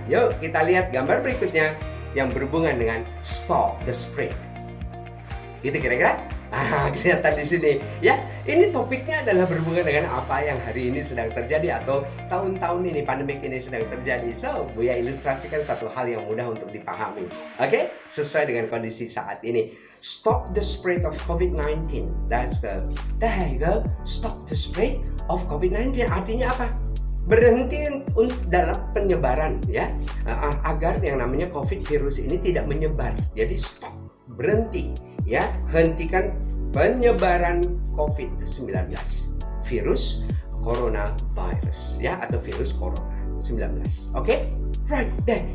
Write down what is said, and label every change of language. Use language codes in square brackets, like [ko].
[id] Yuk kita lihat gambar berikutnya yang berhubungan dengan [en] stop the spread. [id] Gitu kira-kira? Kelihatan di sini ya. Ini topiknya adalah berhubungan dengan apa yang hari ini sedang terjadi atau tahun-tahun ini pandemik ini sedang terjadi. So, Buya ilustrasikan suatu hal yang mudah untuk dipahami. Oke? Sesuai dengan kondisi saat ini. [en] Stop the spread of COVID-19. That's good. There you go. Stop the spread of COVID-19. [id] Artinya apa? Berhenti dalam penyebaran ya, agar yang namanya COVID virus ini tidak menyebar. Jadi stop, berhenti ya, hentikan penyebaran COVID-19, virus coronavirus ya, atau virus corona 19. Oke? Right deh.